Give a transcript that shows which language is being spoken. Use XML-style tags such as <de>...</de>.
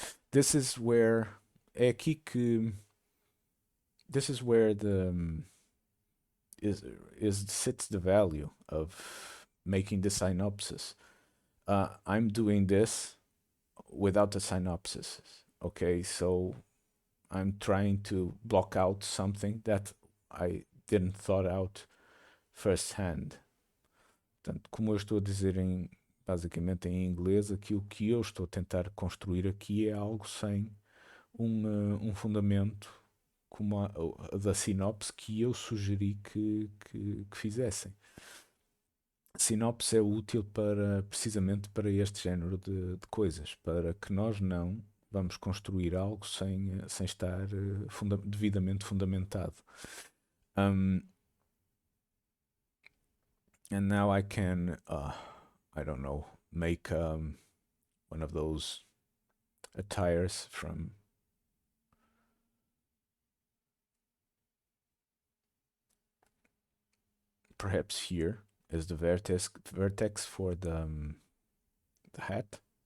<en>This is where</en> <pt>é aqui que</pt> <en>this is where the is sits the value of making the synopsis. I'm doing this without the synopsis. Okay, so I'm trying to block out something that I didn't thought out firsthand.</en> <pt>Portanto, como eu estou a dizer basicamente em inglês, aquilo que eu estou a tentar construir aqui é algo sem um fundamento como a da sinopse que eu sugeri que fizessem. A sinopse é útil precisamente para este género de coisas, para que nós não vamos construir algo sem estar devidamente fundamentado.</pt> <en>And now I can, I don't know, make one of those attires from perhaps here is the vertex for the hat.</en>